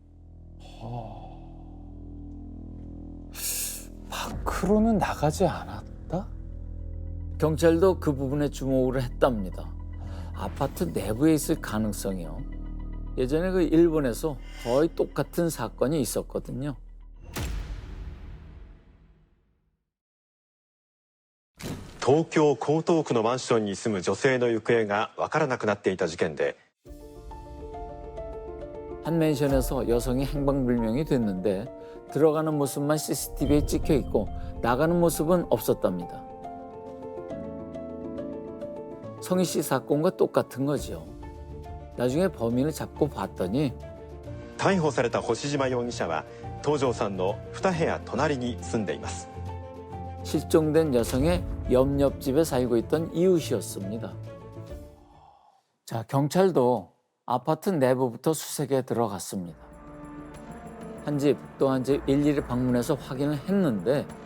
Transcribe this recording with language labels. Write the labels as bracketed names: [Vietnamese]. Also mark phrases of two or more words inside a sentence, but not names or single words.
[Korean] 밖으로는 나가지 않았다? 경찰도 그 부분에 주목을 했답니다. 아파트 내부에 있을 가능성이요. 예전에 그 일본에서 거의 똑같은 사건이 있었거든요. [Japanese] 東京江東区のマンションに住む女性の行方がわからなくなっていた事件で [Korean] 한 맨션에서 여성이 행방불명이 됐는데 들어가는 모습만 CCTV에 찍혀 있고 나가는 모습은 없었답니다. 성희 씨 사건과 똑같은 거죠. 나중에 범인을 잡고 봤더니 [Japanese] 逮捕された星島容疑者は東條さんの2部屋隣に住んでいます。 [Korean] 실종된 여성의 옆집에 살고 있던 이웃이었습니다. 자, 경찰도 아파트 내부부터 수색에 들어갔습니다. 한 집 또 한 집 일일이 방문해서 확인을 했는데